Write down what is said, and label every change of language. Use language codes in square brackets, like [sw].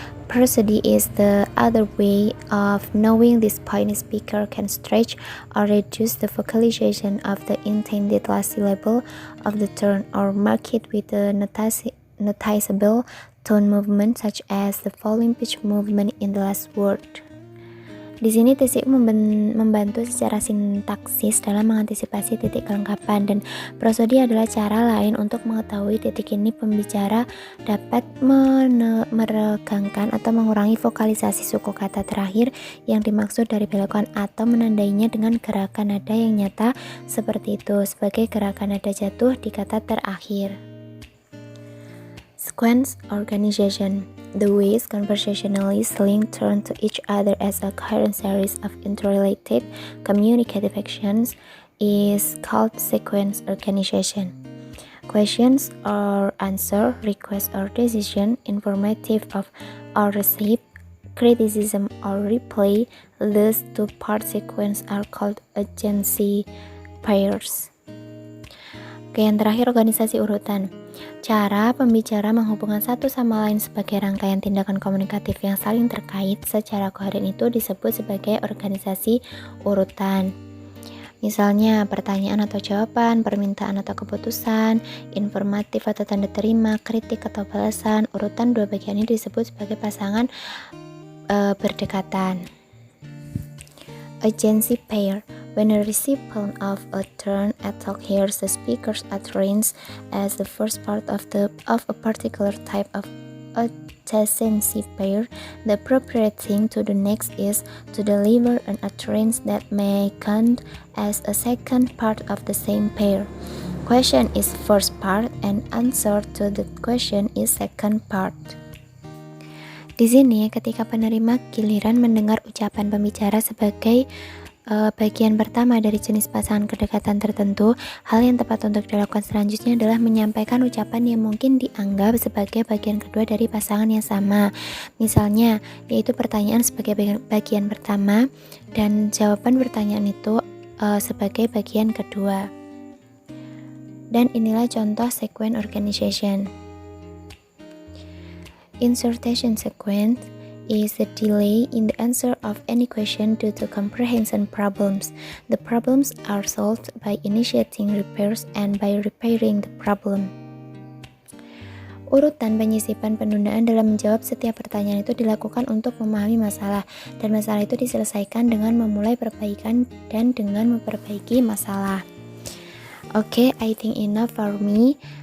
[en] Prosody is the other way of knowing this point. A speaker can stretch or reduce the vocalization of the intended last syllable of the turn, or mark it with a noticeable tone movement, such as the falling pitch movement in the last word. [id] Di sini TCU membantu secara sintaksis dalam mengantisipasi titik kelengkapan, dan prosodi adalah cara lain untuk mengetahui titik ini pembicara dapat meregangkan atau mengurangi vokalisasi suku kata terakhir yang dimaksud dari belokan, atau menandainya dengan gerakan nada yang nyata seperti itu, sebagai gerakan nada jatuh di kata terakhir. [en] Sequence organization. The ways conversationalists link turn to each other as a coherent series of interrelated communicative actions is called sequence organization. Questions or answer, request or decision, informative of or receive, criticism or reply, these two-part sequence are called agency pairs. [id] Oke, yang terakhir organisasi urutan. Cara pembicara menghubungkan satu sama lain sebagai rangkaian tindakan komunikatif yang saling terkait secara koheren itu disebut sebagai organisasi urutan. Misalnya pertanyaan atau jawaban, permintaan atau keputusan, informatif atau tanda terima, kritik atau balasan. Urutan dua bagian ini disebut sebagai pasangan berdekatan. [en] Agency pair. When a recipient of a turn attack hears the speaker's utterance as the first part of a particular type of adjacency pair, the appropriate thing to do next is to deliver an utterance that may count as a second part of the same pair. Question is first part and answer to the question is second part. [id] Di sini ketika penerima giliran mendengar ucapan pembicara sebagai bagian pertama dari jenis pasangan kedekatan tertentu, hal yang tepat untuk dilakukan selanjutnya adalah menyampaikan ucapan yang mungkin dianggap sebagai bagian kedua dari pasangan yang sama. Misalnya, yaitu pertanyaan sebagai bagian pertama dan jawaban pertanyaan itu sebagai bagian kedua. Dan inilah contoh sequence organization. [en] Insertion sequence is the delay in the answer of any question due to comprehension problems. The problems are solved by initiating repairs and by repairing the problem. [id] Urutan penyisipan penundaan dalam menjawab setiap pertanyaan itu dilakukan untuk memahami masalah, dan masalah itu diselesaikan dengan memulai perbaikan dan dengan memperbaiki masalah. [en] Oke, I think enough for me.